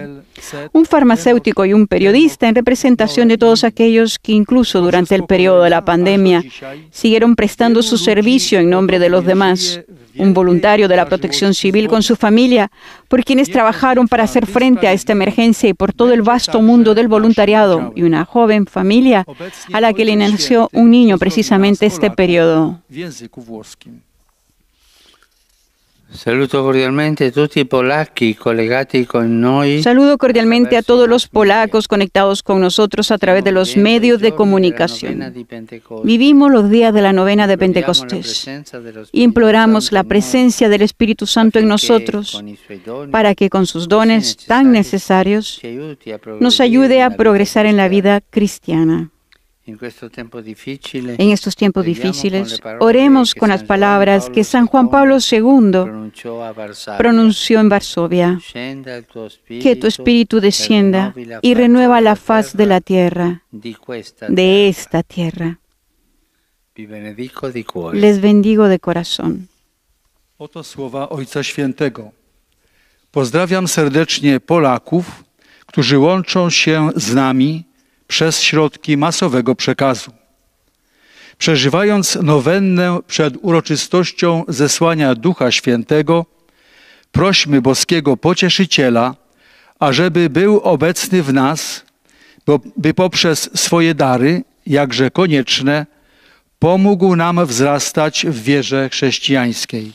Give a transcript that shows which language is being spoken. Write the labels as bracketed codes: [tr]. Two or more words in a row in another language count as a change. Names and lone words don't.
[es] Un farmacéutico y un periodista en representación de todos aquellos que incluso durante el periodo de la pandemia siguieron prestando su servicio en nombre de los demás. Un voluntario de la Protección Civil con su familia, por quienes trabajaron para hacer frente a esta emergencia y por todo el vasto mundo del voluntariado, y una joven familia a la que le nació un niño precisamente este periodo. [pl] W języku włoskim. [it] Saluto cordialmente a tutti i polacchi collegati con noi. [es] Saludo cordialmente a todos los polacos conectados con nosotros a través de los medios de comunicación. Vivimos los días de la novena de Pentecostés y imploramos la presencia del Espíritu Santo en nosotros para que con sus dones tan necesarios nos ayude a progresar en la vida cristiana. En estos tiempos difíciles, oremos con las palabras que San Juan Pablo II pronunció en Varsovia: que tu Espíritu descienda y renueva la faz de la tierra, de esta tierra. Les bendigo de corazón. [pl] Oto słowa Ojca Świętego. Pozdrawiam serdecznie Polaków, którzy łączą się z nami przez środki masowego przekazu. Przeżywając nowennę przed uroczystością zesłania Ducha Świętego, prośmy boskiego Pocieszyciela, ażeby był obecny w nas, by poprzez swoje dary, jakże konieczne, pomógł nam wzrastać w wierze chrześcijańskiej.